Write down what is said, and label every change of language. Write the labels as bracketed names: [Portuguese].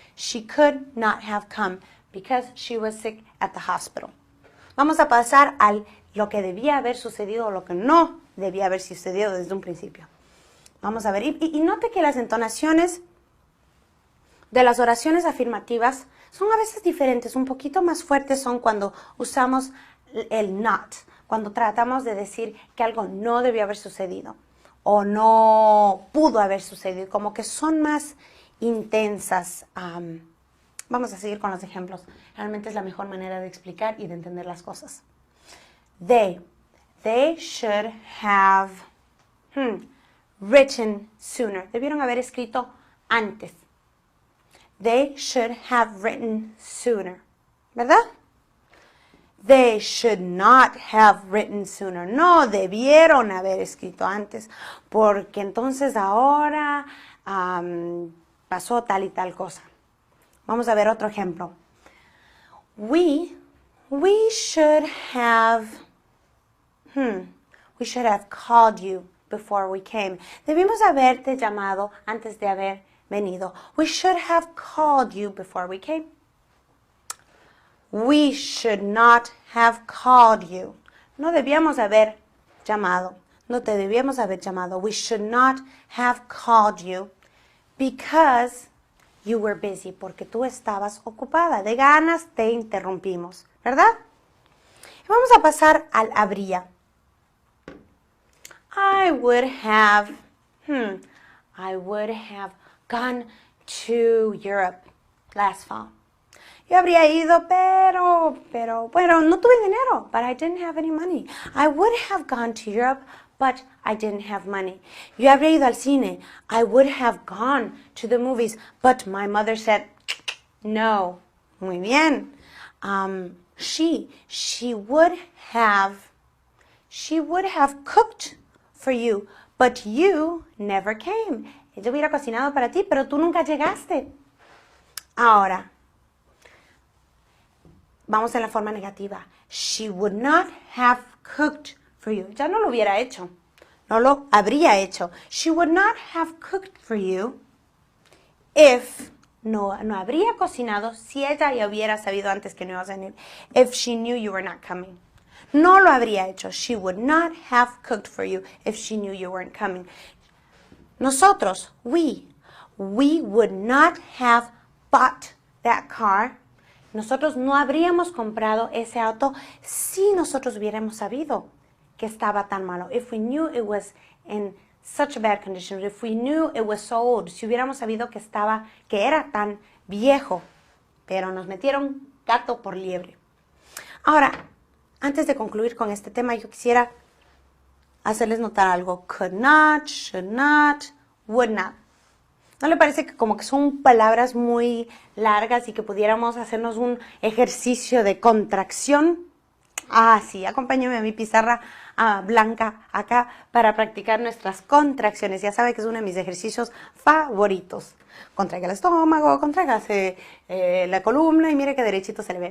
[English] She could not have come because she was sick at the hospital. [Spanish] Vamos a pasar a lo que debía haber sucedido o lo que no debía haber sucedido desde un principio. Vamos a ver. Y note que las entonaciones de las oraciones afirmativas son a veces diferentes. Un poquito más fuertes son cuando usamos el not. Cuando tratamos de decir que algo no debió haber sucedido o no pudo haber sucedido. Como que son más intensas Vamos a seguir con los ejemplos. Realmente es la mejor manera de explicar y de entender las cosas. [English] They should have written sooner. [Spanish] Debieron haber escrito antes. [English] They should have written sooner. [Spanish] ¿Verdad? [English] They should not have written sooner. [Spanish] No debieron haber escrito antes, porque entonces ahora pasó tal y tal cosa. Vamos a ver otro ejemplo. [English] We should have called you before we came. [Spanish] Debimos haberte llamado antes de haber venido. [English] We should have called you before we came. We should not have called you. [Spanish] No debíamos haber llamado. No te debíamos haber llamado. [English] We should not have called you because you were busy. [Spanish] Porque tú estabas ocupada. De ganas te interrumpimos. ¿Verdad? Y vamos a pasar al habría. [English] I would have gone to Europe last fall. [Spanish] Yo habría ido, pero, bueno, no tuve dinero, [English] but I didn't have any money. I would have gone to Europe, but I didn't have money. [Spanish] Yo habría ido al cine. [English] I would have gone to the movies, but my mother said, no. [Spanish] Muy bien. [English] She would have cooked for you, but you never came. [Spanish] Ella hubiera cocinado para ti, pero tú nunca llegaste. Ahora, vamos en la forma negativa. [English] She would not have cooked for you. [Spanish] Ya no lo hubiera hecho. No lo habría hecho. [English] She would not have cooked for you if [Spanish] no habría cocinado si ella ya hubiera sabido antes que no ibas a venir. [English] If she knew you were not coming. [Spanish] No lo habría hecho. [English] She would not have cooked for you if she knew you weren't coming. [Spanish] Nosotros, [English] we would not have bought that car. [Spanish] Nosotros no habríamos comprado ese auto si nosotros hubiéramos sabido que estaba tan malo. [English] If we knew it was in such a bad condition, if we knew it was so old, [Spanish] si hubiéramos sabido que era tan viejo, pero nos metieron gato por liebre. Ahora, antes de concluir con este tema, yo quisiera hacerles notar algo. [English] Could not, should not, would not. [Spanish] ¿No le parece que como que son palabras muy largas y que pudiéramos hacernos un ejercicio de contracción? Ah, sí, acompáñeme a mi pizarra blanca acá para practicar nuestras contracciones. Ya sabe que es uno de mis ejercicios favoritos. Contraiga el estómago, contraigase la columna y mire que derechito se le ve.